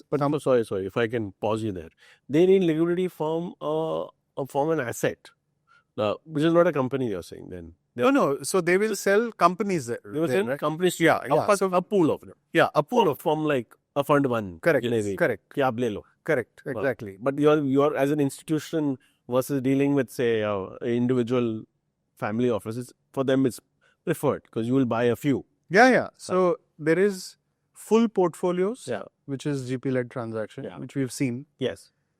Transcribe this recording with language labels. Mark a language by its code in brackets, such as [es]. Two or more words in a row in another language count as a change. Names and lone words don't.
[en] But I'm sorry, if I can pause you there. They need liquidity from an asset, which is not a company you're saying then. No. So they will sell companies there. They will sell companies. Yeah. So a pool of them. Yeah, a pool of... From like a fund 1. Correct. [hi] कि आप ले लो. [en] Correct. Exactly. But you're as an institution versus dealing with, say, individual family offices, for them it's preferred because you will buy a few. Yeah. So there is full portfolios, Yeah. which is GP-led transaction, which we've seen.